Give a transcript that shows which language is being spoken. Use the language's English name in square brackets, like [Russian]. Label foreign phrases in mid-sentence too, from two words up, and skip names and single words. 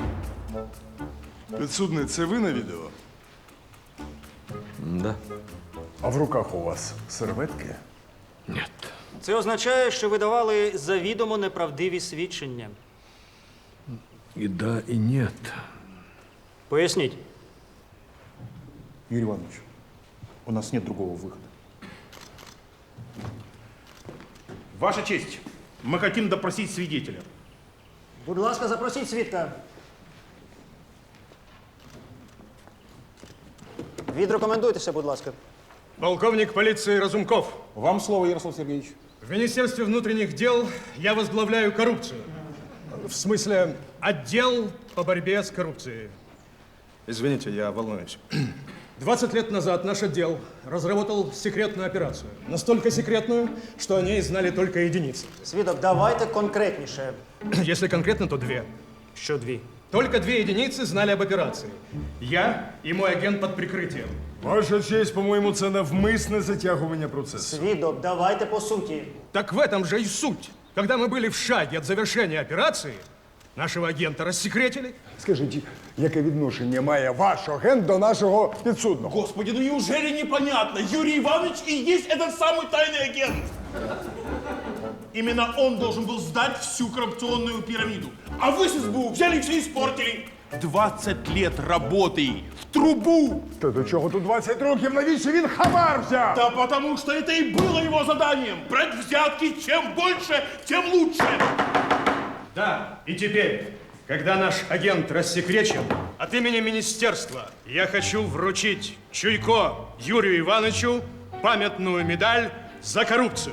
[Ukrainian] Підсудний, це ви на відео? [Russian] Да. [Ukrainian] А в руках у вас серветки? [Russian] Нет. [Ukrainian] Це означає, що ви давали завідомо неправдиві свідчення. [Russian] И да, и нет. [Ukrainian] Поясніть. [Russian] Юрий Иванович, у нас нет другого выхода. Ваша честь, мы хотим допросить свидетеля. [Ukrainian] Будь ласка, запросіть свідка. Відрекомендуйтеся, будь ласка. [Russian] Полковник полиции Разумков. Вам слово, Ярослав Сергеевич. В Министерстве внутренних дел я возглавляю коррупцию. В смысле, отдел по борьбе с коррупцией. Извините, я волнуюсь. 20 лет назад наш отдел разработал секретную операцию. Настолько секретную, что о ней знали только единицы. [Ukrainian] Свідок, давайте конкретніше. [Russian] Если конкретно, то две. [Ukrainian] Що дві? [Russian] Только 2 единицы знали об операции. Я и мой агент под прикрытием. [Ukrainian] Ваша честь, по-моєму, це навмисне затягування процесу. Свідок, давайте по суті. [Russian] Так в этом же и суть. Когда мы были в шаге от завершения операции, нашего агента рассекретили. [Ukrainian] Скажіть, яке відношення має ваш агент до нашого підсудного? [Russian] Господи, ну неужели непонятно? Юрий Иванович и есть этот самый тайный агент. Именно он должен был сдать всю коррупционную пирамиду. А вы с СБУ взяли и все испортили. 20 лет работы в трубу. [Ukrainian] Та до чого тут 20 років? Навіщо він хабар взяв? [Russian] Да потому что это и было его заданием. Брать взятки, чем больше, тем лучше. Да, и теперь, когда наш агент рассекречен, от имени министерства я хочу вручить Чуйко Юрию Ивановичу памятную медаль за коррупцию.